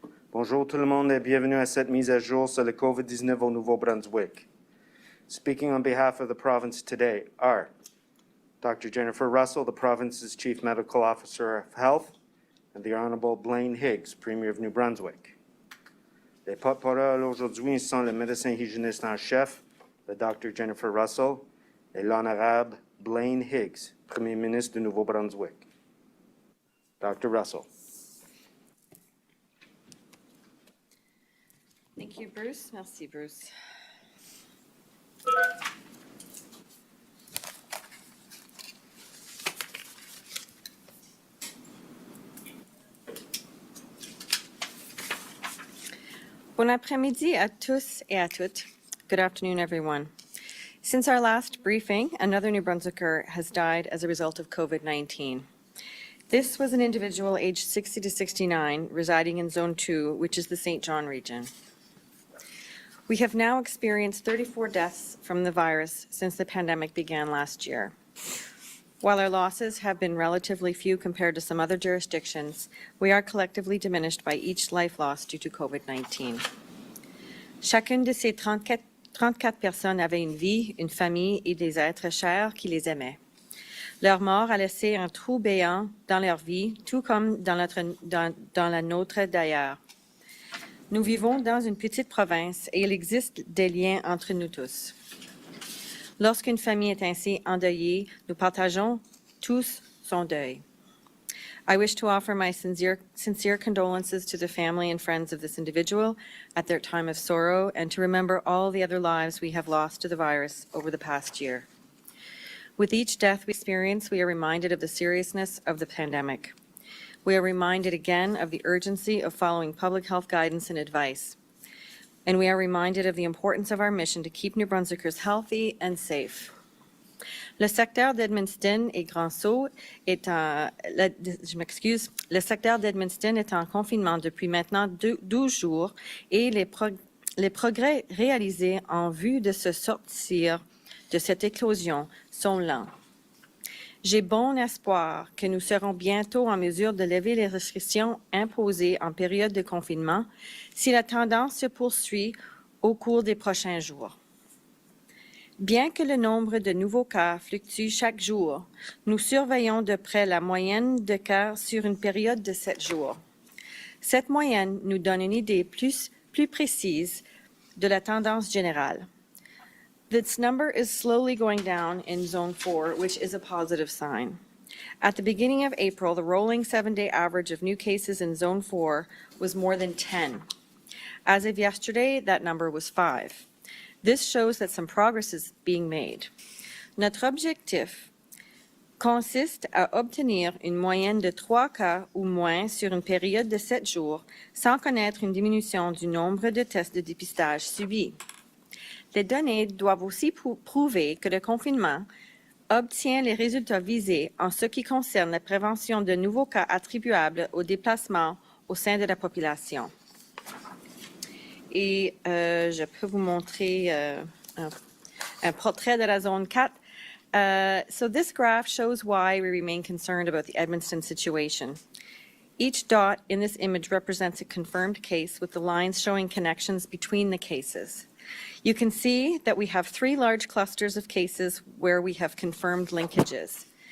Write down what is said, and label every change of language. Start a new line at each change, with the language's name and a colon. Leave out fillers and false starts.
French: Bonjour tout le monde et bienvenue à cette mise à jour sur le COVID-19 au Nouveau-Brunswick.
English: Speaking on behalf of the province today are Dr. Jennifer Russell, the province's Chief Medical Officer of Health, and the Honorable Blaine Higgs, Premier of New Brunswick.
French: Les porte-parole aujourd'hui sont le médecin hygiéniste en chef, le Dr. Jennifer Russell, et l'Honorable Blaine Higgs, Premier ministre du Nouveau-Brunswick. Dr. Russell.
English: Thank you, Bruce.
French: Merci, Bruce. Bon après-midi à tous et à toutes.
English: Good afternoon, everyone. Since our last briefing, another New Brunswicker has died as a result of COVID-19. This was an individual aged 60 to 69 residing in Zone 2, which is the St. John region. We have now experienced 34 deaths from the virus since the pandemic began last year. While our losses have been relatively few compared to some other jurisdictions, we are collectively diminished by each life lost due to COVID-19.
French: Chacune de ces 34 personnes avait une vie, une famille et des êtres chers qui les aimaient. Leur mort a laissé un trou béant dans leur vie, tout comme dans la nôtre d'ailleurs. Nous vivons dans une petite province et il existe des liens entre nous tous. Lorsqu'une famille est ainsi endeuillée, nous partageons tous son deuil.
English: I wish to offer my sincere condolences to the family and friends of this individual at their time of sorrow and to remember all the other lives we have lost to the virus over the past year. With each death we experience, we are reminded of the seriousness of the pandemic. We are reminded again of the urgency of following public health guidance and advice. And we are reminded of the importance of our mission to keep New Brunswickers healthy and safe.
French: Le secteur d'Edmundston et Grand-Sault est le secteur d'Edmundston est en confinement depuis maintenant 12 jours et les progrès réalisés en vue de se sortir de cette éclosion sont lents. J'ai bon espoir que nous serons bientôt en mesure de lever les restrictions imposées en période de confinement si la tendance se poursuit au cours des prochains jours. Bien que le nombre de nouveaux cas fluctue chaque jour, nous surveillons de près la moyenne de cas sur une période de 7 jours. Cette moyenne nous donne une idée plus précise de la tendance générale.
English: This number is slowly going down in Zone 4, which is a positive sign. At the beginning of April, the rolling 7-day average of new cases in Zone 4 was more than 10. As of yesterday, that number was 5. This shows that some progress is being made.
French: Notre objectif consiste à obtenir une moyenne de 3 cas ou moins sur une période de 7 jours, sans connaître une diminution du nombre de tests de dépistage subis. Les données doivent aussi prouver que le confinement obtient les résultats visés en ce qui concerne la prévention de nouveaux cas attribuables aux déplacements au sein de la population. Et je peux vous montrer un portrait de la zone 4.
English: So this graph shows why we remain concerned about the Edmundston situation. Each dot in this image represents a confirmed case with the lines showing connections between the cases. You can see that we have 3 large clusters of cases where we have confirmed linkages.